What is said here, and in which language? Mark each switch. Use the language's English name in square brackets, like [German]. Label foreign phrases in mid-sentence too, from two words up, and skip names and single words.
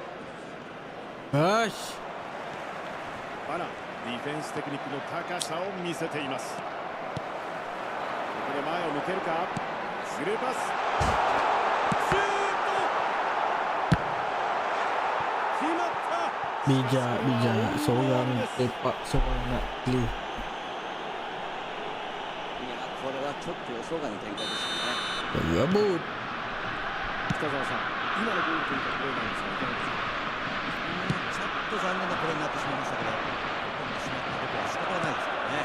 [Japanese] Ash. バラン、ディフェンステクニックの高さを見せています。ここで前を向けるか、スルーパス、シュート、決まった。 [Malay] Bijak. Seorang tepak, seorang nak play. [Japanese] いや、これはちょっと予想外の展開ですよね。 [Malay] Gabut. [Japanese] 北澤さん、今のゴールというかプレーなんですがいかがですか？ちょっと残念なプレーになってしまいましたけど、残ってしまったことは仕方がないですからね。